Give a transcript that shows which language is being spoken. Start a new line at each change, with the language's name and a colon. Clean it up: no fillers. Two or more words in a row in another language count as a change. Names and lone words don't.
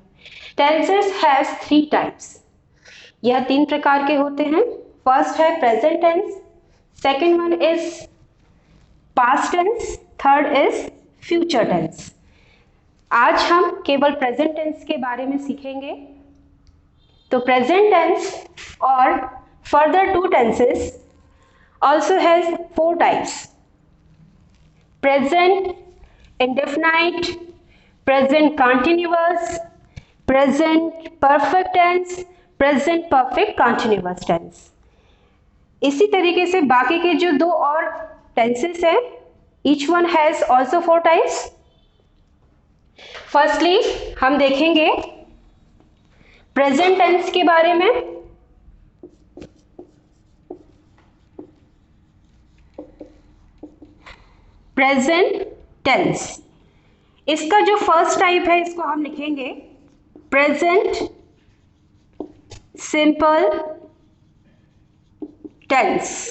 English: tenses has 3 types.
Hindi: यह 3 प्रकार के होते हैं.
English: first है present tense, second one is past tense, third is future tense.
Hindi: आज हम केवल
English: present tense
Hindi: के बारे में सीखेंगे.
English: तो present tense और further 2 tenses also has 4 types: present indefinite, present continuous, present perfect tense, present perfect continuous tense.
Hindi: इसी तरीके से बाकी के जो 2 और tenses हैं,
English: each one has also 4 types.
Hindi: Firstly हम देखेंगे
English: present tense
Hindi: के बारे में.
English: present tense,
Hindi: इसका जो
English: first type
Hindi: है इसको हम लिखेंगे
English: present simple tense.